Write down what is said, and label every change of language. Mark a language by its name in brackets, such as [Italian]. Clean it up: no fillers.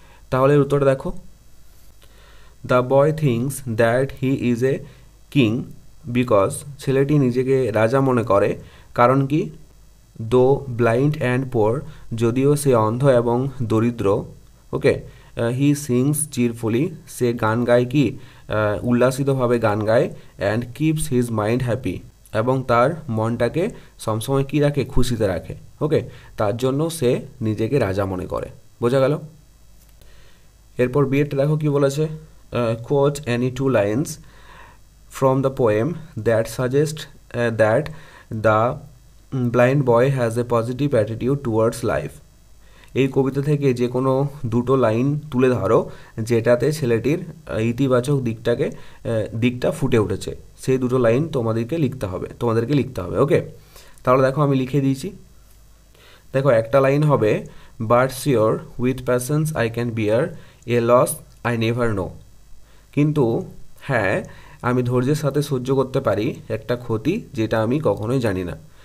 [Bangla] তাহলে উত্তরটা দেখো, [English] the boy thinks that he is a king because, [Bangla] ছেলেটি নিজেকে রাজা মনে করে কারণ কি, [English] though blind and poor, [Bangla] যদিও সে অন্ধ এবং দরিদ্র, ওকে, [English] he sings cheerfully, [Bangla] সে গান গায় কি, উল্লাসিতভাবে গান গায়, [English] and keeps his mind happy, [Bangla] এবং তার মনটাকে সবসময় কী রাখে, খুশিতে রাখে, ওকে, তার জন্য সে নিজেকে রাজা মনে করে। বোঝা গেল? এরপর বিয়েটা দেখো কি বলেছে, [English] Quote any 2 lines from the poem that suggest that the blind boy has a positive attitude towards life. [Bangla] এই কবিতা থেকে যে কোনো 2টো লাইন তুলে ধরো যেটাতে ছেলেটির ইতিবাচক দিকটা ফুটে উঠেছে, সেই 2টো লাইন তোমাদেরকে লিখতে হবে, ওকে। তাহলে দেখো আমি লিখে দিয়েছি। দেখো একটা লাইন হবে, [English] but sure with patience I can bear a loss I never know, [Bangla] কিন্তু হ্যাঁ আমি ধৈর্যের সাথে সহ্য করতে পারি একটা ক্ষতি যেটা আমি কখনোই জানি না।